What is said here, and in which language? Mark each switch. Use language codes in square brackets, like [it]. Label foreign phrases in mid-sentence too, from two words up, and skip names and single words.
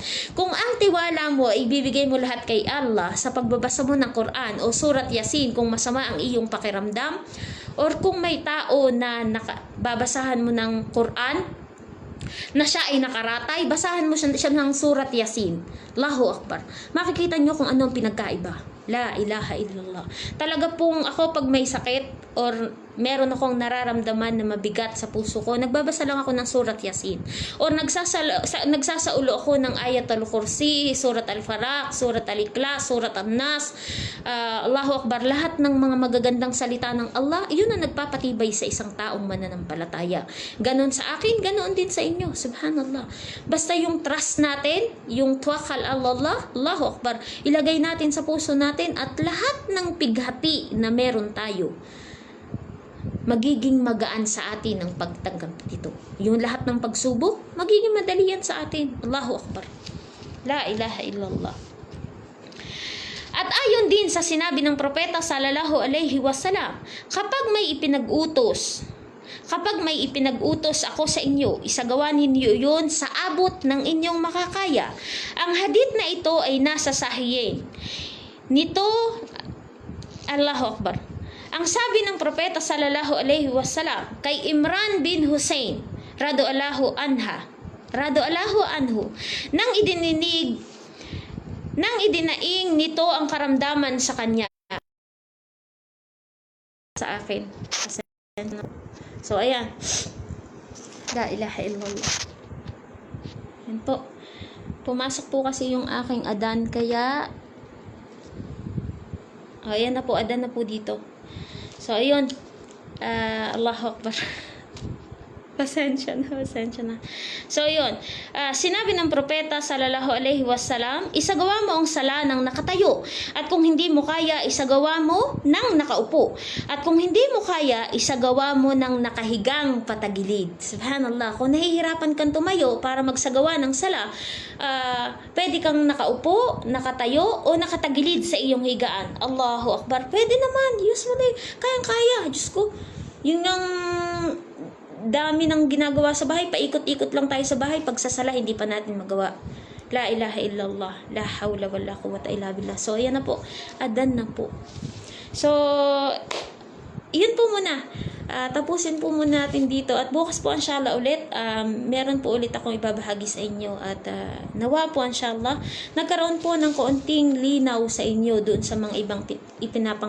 [tl] Kung ang tiwala mo ay ibibigay mo lahat kay Allah sa pagbabasa mo ng Quran o surat Yasin kung masama ang iyong pakiramdam, or kung may tao na babasahan mo ng Quran na siya ay nakaratay, basahan mo siya ng surat Yasin. [ar] الله أكبر. [tl] Makikita nyo kung ano ang pinagkaiba. [ar] لا إله إلا الله. [tl] Talaga pong ako pag may sakit or meron akong nararamdaman na mabigat sa puso ko, nagbabasa lang ako ng surat Yasin. Or nagsasaulo ako ng Ayatul Kursi, surat Al-Falaq, surat Al-Ikhlas, surat An-Nas, [ar] الله أكبر. [tl] Lahat ng mga magagandang salita ng Allah, yun ang nagpapatibay sa isang taong mananampalataya. Ganon sa akin, ganon din sa inyo. [ar] سبحان الله. [tl] Basta yung trust natin, yung [ar] توكل الله, الله أكبر, [tl] ilagay natin sa puso natin at lahat ng pighati na meron tayo, magiging magaan sa atin ang pagtanggap dito. Yung lahat ng pagsubok, magiging madali yan sa atin. [ar] الله أكبر. لا إله إلا الله. [tl] At ayon din sa sinabi ng propeta [ar] صلى الله عليه وسلم, [tl] kapag may ipinag-utos ako sa inyo, isagawa ninyo yun sa abot ng inyong makakaya. Ang hadith na ito ay nasa Sahihain. Nito, [ar] الله أكبر. [tl] Ang sabi ng propeta [ar] صلى الله عليه وسلم [tl] kay Imran bin Hussein [ar] رضي الله عنه, [tl] nang idinaing nito ang karamdaman sa kanya sa akin. So ayan. [ar] لا إله إلا الله. [tl] Yan po. Pumasok po kasi yung aking adan, kaya ayan na po, adan na po dito. So, ayun. [ar] الله أكبر. [tl] Pasensya na. So, ayun. Sinabi ng propeta [ar] صلى الله عليه وسلم, [tl] isagawa mo ang sala ng nakatayo. At kung hindi mo kaya, isagawa mo ng nakaupo. At kung hindi mo kaya, isagawa mo ng nakahigang patagilid. [ar] سبحان الله. [tl] Kung nahihirapan kang tumayo para magsagawa ng sala, pwede kang nakaupo, nakatayo, o nakatagilid sa iyong higaan. [ar] الله أكبر. [tl] Pwede naman. Usually, kayang-kaya. Diyos ko. Yung ang dami ng ginagawa sa bahay, paikot-ikot lang tayo sa bahay, pagsasala hindi pa natin magawa. [ar] لا إله إلا الله، لا حول ولا قوة إلا بالله. [tl] So ayan na po, adan na po. So yun po muna, tapusin po muna natin dito at bukas po [ar] إن شاء الله [tl] ulit, meron po ulit akong ibabahagi sa inyo at nawa po [ar] إن شاء الله [tl] nagkaroon po ng kaunting linaw sa inyo doon sa mga ibang ipinapangaral ko.